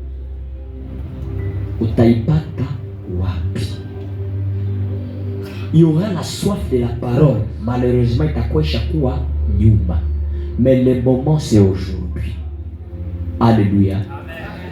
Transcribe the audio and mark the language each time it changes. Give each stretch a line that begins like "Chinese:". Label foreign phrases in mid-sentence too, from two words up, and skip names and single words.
Swahili: Utaipata wapi?
French: Il y aura la soif de la parole. Malheureusement,
Swahili: itakuwa ishakuwa nyuma.
French: Mais le moment c'est aujourd'hui. Haleluya.